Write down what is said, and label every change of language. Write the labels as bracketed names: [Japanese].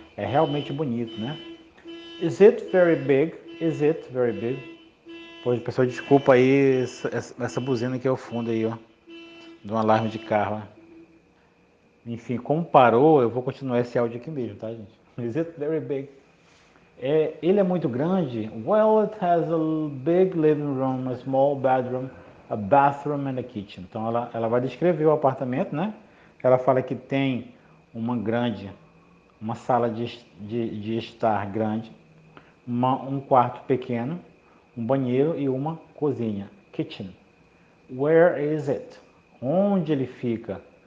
[Portuguese] É realmente bonito, né? [English] Is it very big? Is it very big? [Portuguese] Pô, pessoal, desculpa aí essa buzina que é o fundo aí, ó. Do alarme de carro, ó. Enfim, como parou, eu vou continuar esse áudio aqui mesmo, tá, gente? [English] Is it very big? [Portuguese] Ele é muito grande? [English] Well, it has a big living room, a small bedroom, a bathroom and a kitchen. [Portuguese] Então ela vai descrever o apartamento, né? Ela fala que tem uma sala de estar grande, um quarto pequeno, um banheiro e uma cozinha. [English] Kitchen. Where is it? [Portuguese] Onde ele fica?